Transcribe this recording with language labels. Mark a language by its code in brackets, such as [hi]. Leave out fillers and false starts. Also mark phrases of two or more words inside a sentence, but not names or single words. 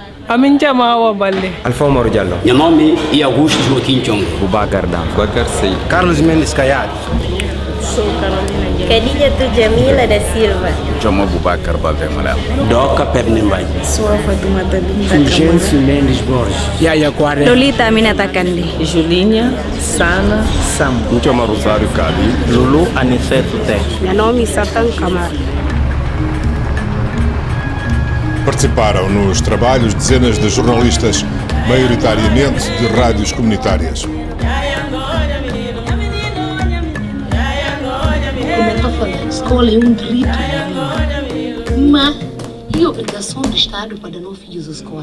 [pt] Amin Jamawa Balle. Alfa Omar Diallo. Meu nome é Augusto Joaquim Chong. Boubacar Dam. Boubacar Sey. Carlos Mendes Caiado. Sou Carolina Khadija Jamila da Silva. Jomo Boubacar Baldemalal. Doca Pernambai. Sou a Fatoumata Binta Fulgêncio Mendes Borges. Yaya Kware. Lolita Aminata Kandi. Julinha, Sana, Sam. Chama Rosário Cali. Lulu Aniceto Té. Meu nome é Satan Camara. Participaram nos trabalhos dezenas de jornalistas, maioritariamente de rádios comunitárias. Como eu falei, a escola é um direito, mas é obrigação do Estado para dar filhos à escola.